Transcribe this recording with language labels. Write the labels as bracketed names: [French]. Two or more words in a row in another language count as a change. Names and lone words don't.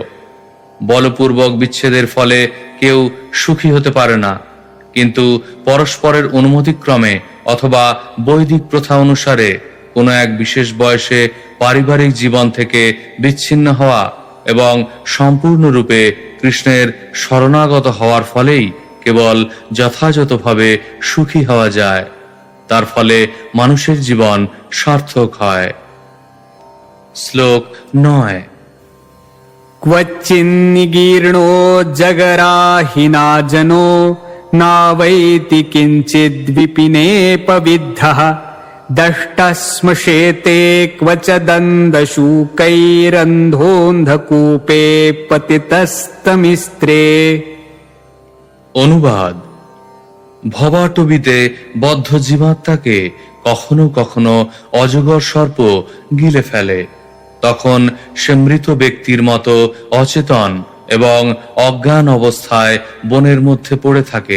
[Bangla] বলপূর্বক বিচ্ছেদের ফলে কেউ সুখী হতে পারে না, কিন্তু পরস্পরের অনুমতিক্রমে অথবা বৈদিক প্রথা অনুসারে কোনো এক বিশেষ বয়সে পারিবারিক জীবন থেকে বিচ্ছিন্ন হওয়া এবং সম্পূর্ণরূপে কৃষ্ণের শরণাগত হওয়ার ফলেই কেবল যথাযথভাবে সুখী হওয়া যায়। তার ফলে মানুষের জীবন সার্থক হয়। শ্লোক 9। [Sanskrit] क्वचिन्निगीर्णो जगराहिना जनो नावैति किञ्चिद्विपिनेपविद्धः दष्टश्मशेते क्वच दन्दशूकैरन्धोऽन्धकूपे पतितस्तमिस्त्रे। [Bangla] অনুবাদ: ভবাটবিতে বদ্ধ জীবাত্মাকে কখনো কখনো অজগর সর্প গিলে ফেলে। তখন সে মৃত ব্যক্তির মতো অচেতন এবং অজ্ঞান অবস্থায় বনের মধ্যে পড়ে থাকে।